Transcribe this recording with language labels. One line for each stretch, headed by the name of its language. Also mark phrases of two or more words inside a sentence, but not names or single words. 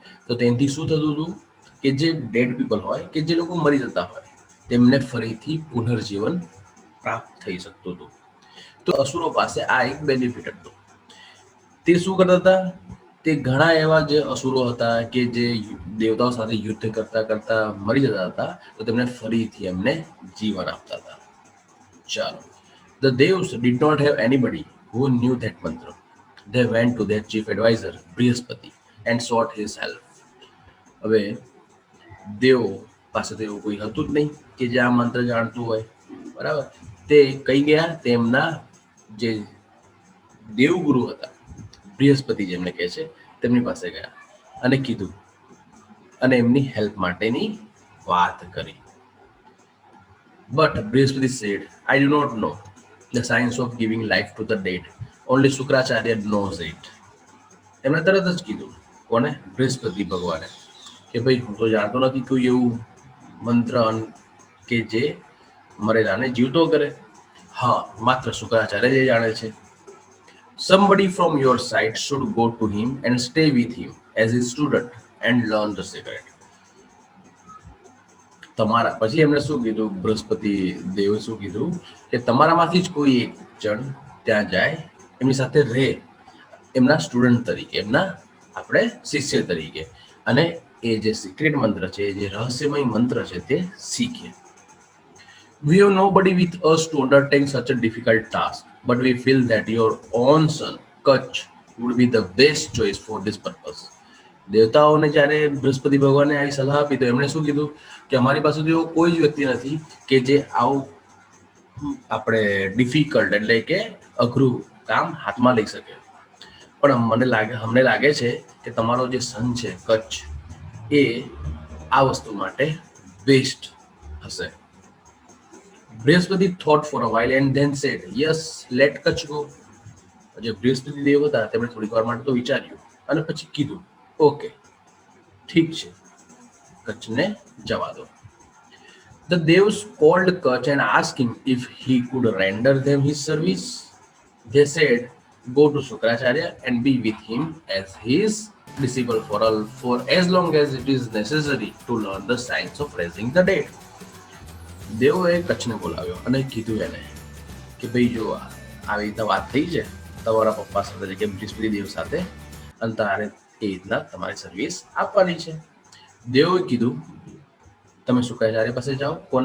Gujarati: તો તેનાથી શું થતું હતું કે જે
English: dead people
Gujarati: હોય, કે જે લોકો મરી જતા હોય, તેમને ફરીથી પુનર્જીવન પ્રાપ્ત થઈ શકતું હતું. તો અસુરો પાસે આ એક બેનિફિટ હતો. તે શું કરતા હતા? તે ઘણા એવા જે અસુરો હતા કે જે દેવતાઓ સાથે યુદ્ધ કરતા કરતા મરી જતા હતા, તો તેમને ફરીથી એમને જીવન આપતા હતા. ચાલો.
English: The Devs did not have anybody who knew that mantra. They went to their chief advisor, Brihaspati, and sought his help.
Gujarati: હવે દેવ પાસે તો એવું કોઈ હતું જ નહીં કે જે આ મંત્ર જાણતું હોય. બરાબર. તે કઈ ગયા? તેમના જે દેવગુરુ હતા, બૃહસ્પતિ જેમને કહે છે, તેમની પાસે ગયા અને કીધું, અને એમની હેલ્પ માટેની વાત કરી.
English: But Brihaspati said, I do not know the science of giving life to the dead. Only Shukracharya knows it.
Gujarati: એમણે તરત જ કીધું. કોને? બૃહસ્પતિ ભગવાને, કે ભાઈ હું તો જાણતો નથી કોઈ એવું મંત્ર કે જે મરેલાને જીવતો કરે. હા, માત્ર શુક્રાચાર્ય જે જાણે છે.
English: Somebody from your side should go to him and stay with him as his student and learn the secret.
Gujarati: તમારા પછી એમણે શું કીધું? બૃહસ્પતિ દેવે શું કીધું કે તમારામાંથી જ કોઈ એક જણ ત્યાં જાય, એમની સાથે રહે, એમના સ્ટુડન્ટ તરીકે, એમના આપણે શિષ્ય તરીકે, અને એ જે સિક્રેટ મંત્ર છે, જે રહસ્યમય મંત્ર છે, તે શીખે.
English: We have nobody with us to undertake such a difficult task, but we feel that your own son, Kach, would be the best choice for this purpose.
Gujarati: દેવતાઓને જ્યારે બૃહસ્પતિ ભગવાને આવી સલાહ આપી તો એમણે શું કીધું કે અમારી પાસે તો એવો કોઈ જ વ્યક્તિ નથી કે જે આવું આપણે ડિફિકલ્ટ એટલે કે અઘરું કામ હાથમાં લઈ શકે, પણ અમને લાગે છે કે તમારો જે સન છે કચ્છ એ આ વસ્તુ માટે બેસ્ટ હશે.
English: બૃહસ્પતિ thought for a while and then said, yes, let Kutch go.
Gujarati: જે બૃહસ્પતિ દેવ હતા તેમણે થોડીક વાર માટે તો વિચાર્યું અને પછી કીધું ઓકે ઠીક છે, કચ્છને જવા દો.
English: The devs called Kutch and asked him if he could render them his service. They said, go to Shukracharya and be with him as his disciple for as long as it is necessary to learn the science of raising the dead.
Gujarati: દેવોએ કચ્છને બોલાવ્યો અને કીધું એને કે ભાઈ જો આવી રીતના વાત થઈ છે તમારા પપ્પા સાથે કે બૃહસ્પતિ દેવ સાથે અને તારે એ રીતના તમારી સર્વિસ આપવાની છે. દેવોએ કીધું તમે શુક્રાચાર્ય પાસે જાઓ. કોને?